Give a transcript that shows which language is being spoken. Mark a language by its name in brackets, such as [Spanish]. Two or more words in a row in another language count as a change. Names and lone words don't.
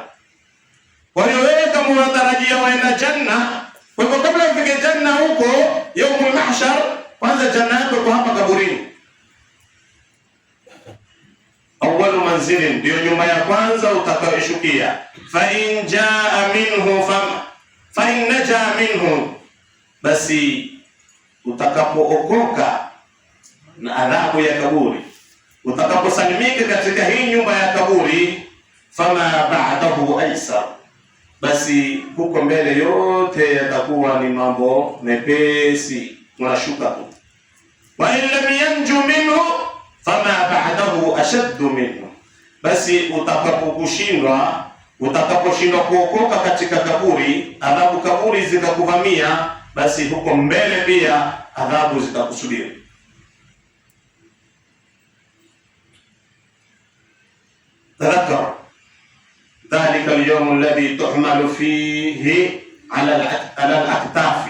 [Swahili] Kwa hiyo wewe kama unatarajia waenda janna, kwa hivyo kabla ufike janna huko [Arabic] يوم المحشر, [Swahili] kwanza janna yako kwa hapa kaburini. [Arabic] أول منزل, [Swahili] ndio nyumba ya kwanza utakayoshukia. [Arabic] فإن جاء منه فإن نجا منه, [Swahili] basi utakapookoka na adhabu ya kaburi, utakaposalimika katika hii nyumba ya kaburi, [Arabic] فما بعده أيسر, [Swahili] basi huko mbele yote yatakuwa ni mambo mepesi, unashuka tu. [Arabic] وإن لم ينج منه فما بعده أشد منه, [Swahili] basi utakaposhindwa kuokoka katika kaburi, adhabu kaburi zikakuvamia, basi huko mbele pia adhabu zitakusudia. [Arabic] تذكر ذلك اليوم الذي تحمل فيه على الأكتاف.